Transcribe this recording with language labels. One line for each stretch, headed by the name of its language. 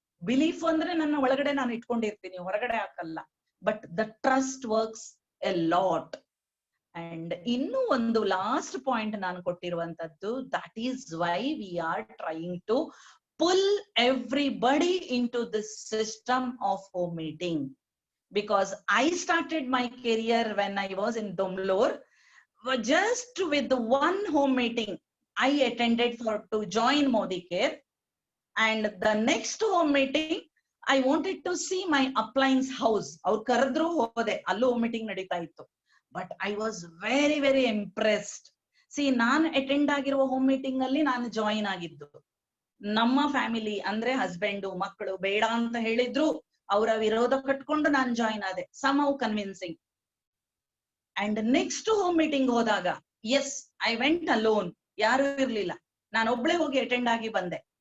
Kannada: Belief ಅಂದ್ರೆ ನನ್ನ ಒಳಗಡೆ ನಾನು ಇಟ್ಕೊಂಡಿರ್ತೀನಿ, ಹೊರಗಡೆ ಹಾಕಲ್ಲ.
English: But the trust works a lot. And
Kannada: ಇನ್ನು ಒಂದು ಲಾಸ್ಟ್ ಪಾಯಿಂಟ್ ನಾನು ಕೊಟ್ಟಿರುವಂತದ್ದು,
English: That is why we are trying to pull everybody into this system of home meeting. Because I started my career when I was in Domlore, just with one home meeting I attended to join Modi Care. And the next home meeting I wanted to see my upline's house.
Kannada: Avaru karadru hode, allu
English: home meeting
Kannada: nadita ittu.
English: But I was very very impressed.
Kannada: See, ನಾನು attend ಆಗಿರುವ home meeting ಅಲ್ಲಿ ನಾನು join ಆಗಿದ್ದು. ನಮ್ಮ family ಅಂದ್ರೆ husband ಮಕ್ಕಳು ಬೇಡ ಅಂತ ಹೇಳಿದ್ರು, ಅವರ ವಿರೋಧ ಕಟ್ಕೊಂಡು ನಾನು ಜಾಯಿನ್ ಆದೆ.
English: Somehow convincing.
Kannada: And next home meeting ಹೋದಾಗ
English: yes, I went alone,
Kannada: ಯಾರು ಇರ್ಲಿಲ್ಲ, ನಾನು ಒಬ್ಳೆ ಹೋಗಿ ಅಟೆಂಡ್ ಆಗಿ ಬಂದೆ.